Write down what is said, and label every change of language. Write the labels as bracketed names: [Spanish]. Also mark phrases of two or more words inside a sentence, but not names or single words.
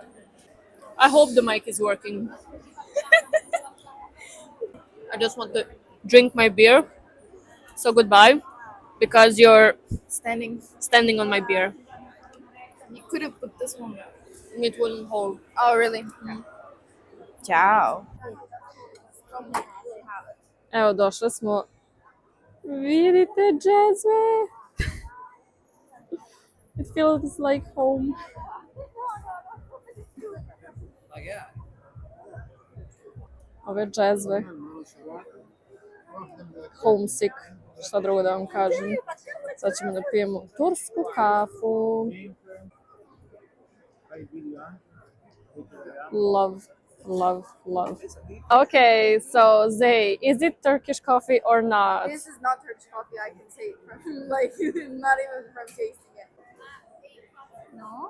[English] I hope the mic is working. I just want to drink my beer. So goodbye, because you're standing on my beer. You could have put this one up. It wouldn't hold. Oh, really? Ciao. [Bosnian] Evo, došle smo. Vidite džezve? [English] It feels like home. [Bosnian] Ove džezve. [English] Homesick. [Bosnian] Šta drugo da vam kažem. Sad ćemo da pijemo tursku kafu. [English] Love. Okay, so Zay, is it Turkish coffee or not? This is not Turkish coffee. I can say it from like not even from tasting it. No?